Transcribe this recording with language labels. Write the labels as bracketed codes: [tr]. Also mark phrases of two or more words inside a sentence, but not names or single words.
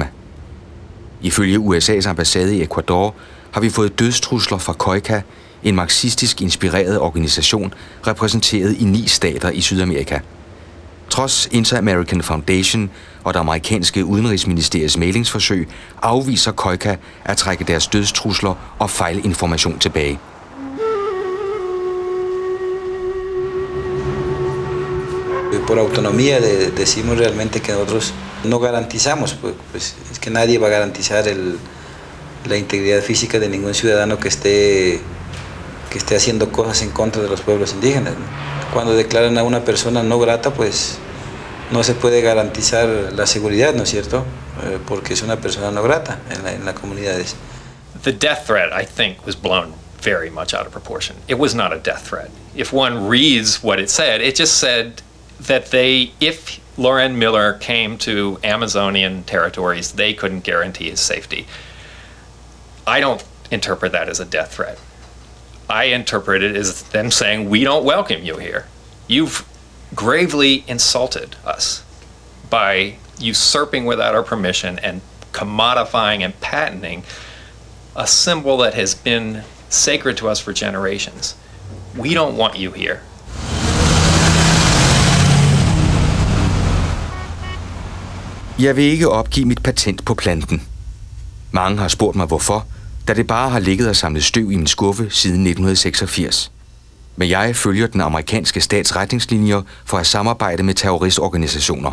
[da] Ifølge USA's ambassade i Eucador har vi fået dødstrusler fra Koika, en marxistisk inspireret organisation repræsenteret i 9 stater i Sydamerika. Trods Inter-American Foundation og det amerikanske udenrigsministeriets mailingsforsøg afviser Koika at trække deres dødstrusler og fejlinformation tilbage. [es] Por autonomía decimos realmente que nosotros no garantizamos, pues es que nadie va a garantizar la integridad física de ningún ciudadano que esté haciendo cosas en contra de los pueblos indígenas, ¿no? Cuando declaran a una persona no grata, pues no se puede garantizar la seguridad, ¿no es cierto? Porque es una persona no grata en las comunidades. [en] The death threat, I think, was blown very much out of proportion. It was not a death threat. If one reads what it just said that if Lauren Miller came to Amazonian territories, they couldn't guarantee his safety. I don't interpret that as a death threat. I interpret it as them saying, we don't welcome you here. You've gravely insulted us by usurping without our permission and commodifying and patenting a symbol that has been sacred to us for generations. We don't want you here. [da] Jeg vil ikke opgive mit patent på planten. Mange har spurgt mig hvorfor, da det bare har ligget og samlet støv i min skuffe siden 1986. Men jeg følger den amerikanske stats retningslinjer for at samarbejde med terroristorganisationer.